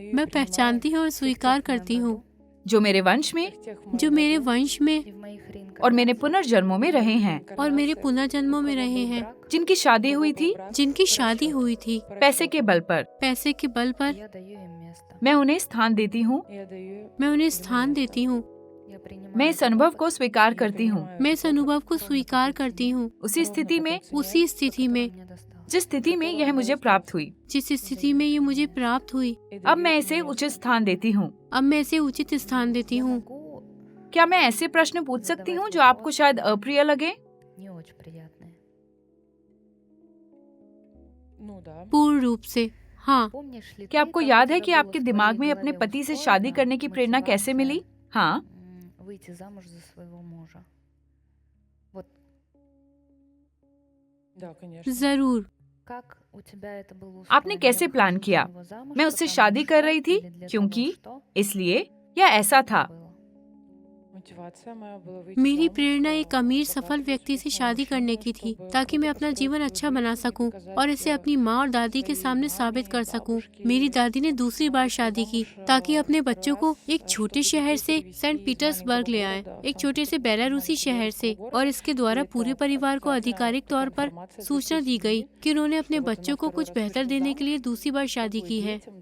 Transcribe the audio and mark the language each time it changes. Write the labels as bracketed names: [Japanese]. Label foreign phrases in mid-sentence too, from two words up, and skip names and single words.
[Hindi] मैं पहचानती हूँ और स्वीकार करती हूँ जो मेरे वंश में और मेरे और मेरे पुनर्जन्मों में रहे हैं। जिनकी शादी हुई थी जिनकी शादी हुई थी पैसे के बल पर, पैसे के बल पर, [Russian] Я даю им место. [Hindi] मैं उन्हें स्थान देती हूँ। मैं उन्हें स्थान देती हूँ। [Russian] Я принимаю [Hindi] मैं इस अनुभव [Russian] этот [Hindi] को [Russian] опыт, [Hindi] स्वीकार करती हूँ। मैं इस अनुभव को स्वीकार करती हूँ। उसी स्थिति में [Russian] который мне достался. [Hindi] जिस स्थिति में यह मुझे प्राप्त हुई, जिस स्थिति में ये मुझे प्राप्त हुई, अब मैं इसे उचित स्थान देती हूँ। अब मैं इसे उचित स्थान देती [Russian] Я [Hindi] हूँ। [Russian] могу [Hindi] क्या मैं ऐसे प्रश्न पूछ सकती हूँ जो आपको शायद अप्रिय लगे? [Russian] не очень приятные. [Hindi] पूर्ण रूप से हाँ। [Russian] Помнишь ли [Hindi] क्या [Russian] ты, [Hindi] आपको [Russian] как [Hindi] याद [Russian] у [Hindi] है [Russian] тебя [Hindi] कि [Russian] было [Hindi] आपके [Russian] в [Hindi] दिमाग [Russian] твоей [Hindi] में अपने [Russian] голове [Hindi] पति से [Russian] устроена [Hindi] शादी करने की प्रेरणा कैसे [Russian] мотивация, [Hindi] मिली? हाँ, выйти замуж за своего мужа? [Russian] Вот [Hindi] जरूर। [Russian] как у тебя это было [Hindi] आपने [Russian] устроено? [Hindi] कैसे [Russian] Я [Hindi] प्लान [Russian] выхожу [Hindi] किया? [Russian] за него замуж, [Hindi] मैं उससे [Russian] потому [Hindi] शादी कर [Russian] что [Hindi] रही थी [Russian] или для [Hindi] क्योंकि [Russian] того, что? [Hindi] इसलिए या ऐसा था? [Russian] Было. [Hindi] मेरी प्रेरणा एक अमीर सफल व्यक्ति से शादी करने की थी ताकि मैं अपना जीवन अच्छा बना सकूं और इसे अपनी माँ और दादी के सामने साबित कर सकूं। मेरी दादी ने दूसरी बार शादी की ताकि अपने बच्चों को एक छोटे शहर से सेंट पीटर्सबर्ग ले आए, एक छोटे से बेलारूसी शहर से, और इसके द्वारा पूरे परिवार को आधिकारिक तौर पर सूचना दी गई कि उन्होंने अपने बच्चों को कुछ बेहतर देने के लिए दूसरी बार शादी की है।